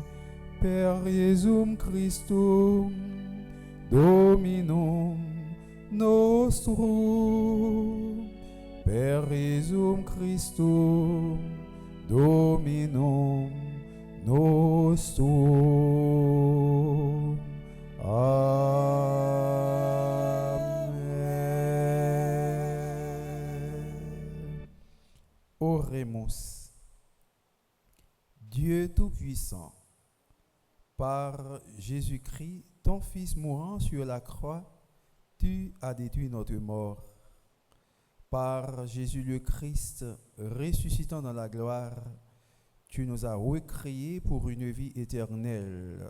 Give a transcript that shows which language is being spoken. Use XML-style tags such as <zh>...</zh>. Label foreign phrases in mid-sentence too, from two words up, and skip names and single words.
<la>Per Iesum Christum Dominum nostrum, per Iesum Christum Dominum nostrum. Amen. Oremus.</la> <fr>Dieu Tout-Puissant, par Jésus-Christ, ton Fils mourant sur la croix, tu as détruit notre mort. Par Jésus le Christ, ressuscitant dans la gloire, tu nous as recréés pour une vie éternelle.</fr>